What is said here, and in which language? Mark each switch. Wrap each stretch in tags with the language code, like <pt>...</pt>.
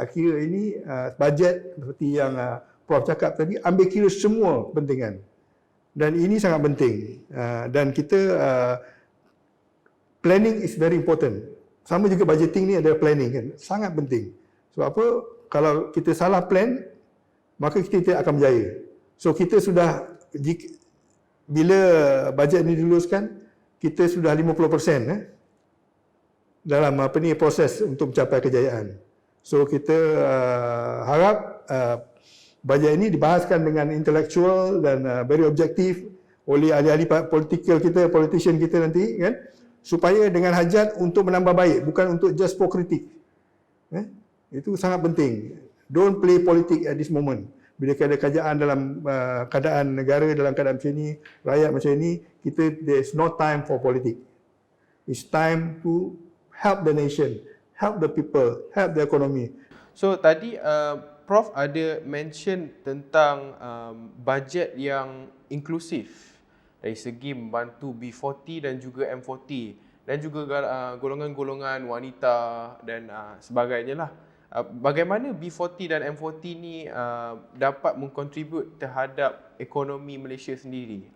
<ms>Akhirnya ini bajet seperti yang Prof cakap tadi, ambil kira semua kepentingan. Dan ini sangat penting. Dan kita</ms> <en>planning is very important.</en> <ms>Sama juga budgeting ni adalah planning kan. Sangat penting. Sebab apa? Kalau kita salah plan, maka kita tidak akan berjaya. So kita sudah, bila bajet ni diluluskan, kita sudah 50% dalam proses untuk mencapai kejayaan. So kita harap bajet ini dibahaskan dengan intelektual dan very objektif oleh ahli-ahli politician kita nanti, kan, supaya dengan hajat untuk menambah baik, bukan untuk</ms> <en>just for</en> <ms>kritik. Itu sangat penting.</ms> <en>Don't play politik at this moment.</en> <ms>Bila ada kerajaan dalam keadaan negara dalam keadaan macam ni, rakyat macam ni,</ms> <en>there's no time for politik. It's time to help the nation, help the people, help the economy.</en> <ms>So tadi Prof ada mention tentang bajet yang inklusif dari segi membantu B40 dan juga M40 dan juga golongan-golongan wanita dan sebagainya lah. Bagaimana B40 dan M40 ni dapat mengkontribut terhadap ekonomi Malaysia sendiri?</ms>